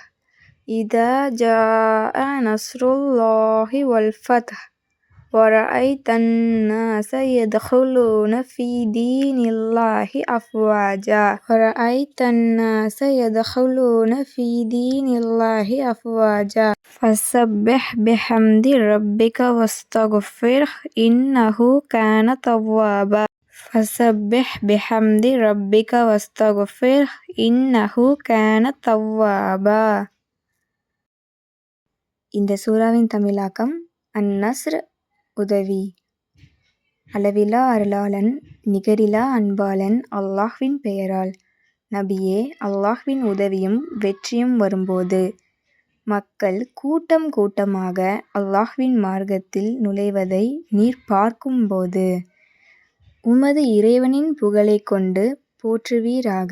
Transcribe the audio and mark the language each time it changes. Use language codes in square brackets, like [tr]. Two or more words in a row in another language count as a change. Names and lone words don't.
[ar] إذا جاء نصر الله والفتح ورأيت الناس يدخلون في دين الله أفواجا ورأيت الناس يدخلون في دين الله أفواجا فسبح بحمد ربك واستغفره إنه كان توابا. فسبح بحمد ربك واستغفره إنه كان توابا. [ta] இந்த சூறாவின் தமிழாக்கம் அந்நஸ்ர் உதவி. அளவிலா அருளாளன் நிகரிலா அன்பாளன் அல்லாஹ்வின் பெயரால். நபியே, அல்லாஹ்வின் உதவியும் வெற்றியும் வரும்போது மக்கள் கூட்டம் கூட்டமாக அல்லாஹ்வின் மார்க்கத்தில் நுழைவதை நீர் பார்க்கும்போது உமது இறைவனின் புகழைக் கொண்டு போற்றுவீராக.